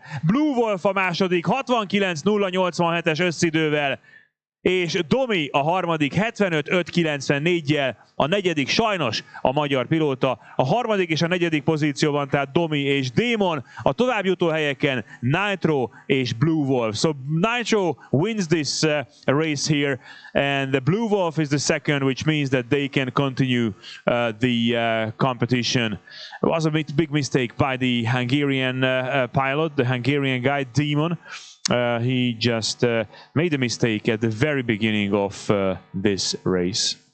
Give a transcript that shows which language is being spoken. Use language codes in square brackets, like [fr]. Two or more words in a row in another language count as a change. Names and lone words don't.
[hu] Blue Wolf a második, 69:087-es összidővel. És Domi a harmadik 75:594-jel, a negyedik sajnos a magyar pilóta, a harmadik és a negyedik pozícióban, tehát Domi és Démon, a továbbjutó helyeken Nitro és Blue Wolf. [en] So Nitro wins this race here, and the Blue Wolf is the second, which means that they can continue the competition. It was a big mistake by the Hungarian pilot, the Hungarian guy, Démon. He just made a mistake at the very beginning of this race.